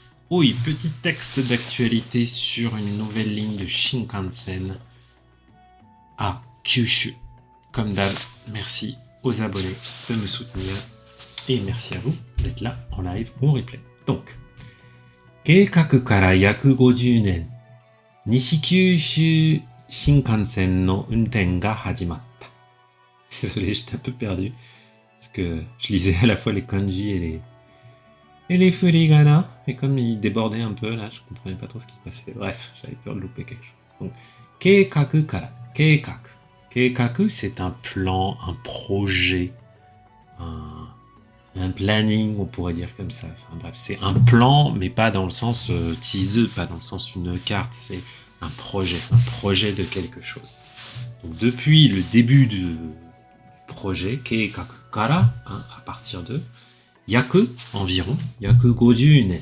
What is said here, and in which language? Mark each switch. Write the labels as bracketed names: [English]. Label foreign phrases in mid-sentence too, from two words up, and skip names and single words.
[French] Oui, petit texte d'actualité sur une nouvelle ligne de Shinkansen à Kyushu. Comme d'hab, merci aux abonnés de me soutenir et merci à vous d'être là en live ou en replay. Donc, [Japanese] 計画から約50年、西九州新幹線の運転が始まった。 [French] Désolé, j'étais un peu perdu parce que je lisais à la fois les kanji et les furigana, et comme il débordait un peu là, je comprenais pas trop ce qui se passait. Bref, j'avais peur de louper quelque chose. Donc, [Japanese] 計画から、計画. [French] Keikaku, c'est un plan, un projet, un planning, on pourrait dire comme ça. Enfin bref, c'est un plan, mais pas dans le sens teaser, pas dans le sens une carte, c'est un projet de quelque chose. Donc depuis le début du projet, [Japanese] 計画から, [French] à partir de, yaku, environ, [Japanese] 約50年.